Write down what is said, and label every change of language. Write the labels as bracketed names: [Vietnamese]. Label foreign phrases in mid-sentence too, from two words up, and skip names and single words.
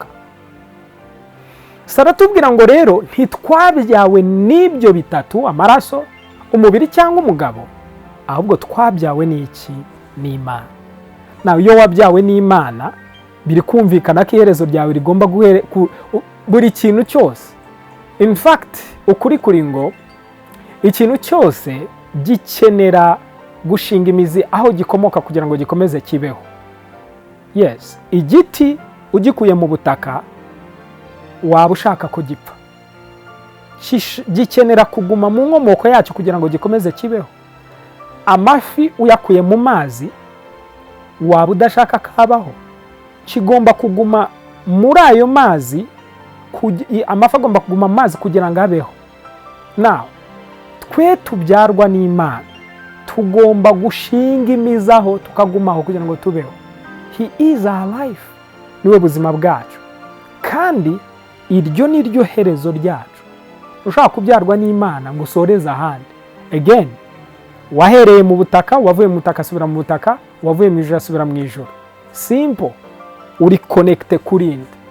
[Kinyarwanda] Saratubwira ngo rero ntitwabyawe n'ibyo bitatu, amaraso, umubiri cyangwa umugabo, ahubwo twabyawe n'iki? N'Imana. Nawe iyo wabyawe n'Imana biri kumvikana ko iherezo ryawe rigomba buri kintu cyose. [English] In fact, [Kinyarwanda] ukuri kuri ngo ikintu cyose gikenera gushinga imizi aho gikomoka kugira ngo gikomeze kibeho. Yes, igiti ugikuye mu butaka waba ushaka ko gipfa, gikenera kuguma mu nkomoko yacyo kugira ngo gikomeze kibeho. Amafi uyakuye mu mazi waba udashaka kabaho, kigomba kuguma muri ayo mazi, amafi agomba kuguma mu mazi kugira ngo abeho. Now, twe tubyarwa n'Imana, tugomba gushinga imizi aho, tukagumaho kugira ngo tubeho. [English] He is our life, [Kinyarwanda] niwe buzima bwacu, kandi iryo ni ryo herezo ryacu. Ushaka kubyarwa n'Imana ngo usoreze ahandi. Again, wahereye mu butaka, wavuye mu butaka asubira mu butaka, wavuye mu ijuru asubira mu ijuru. Simple. Uri connecte kurindi.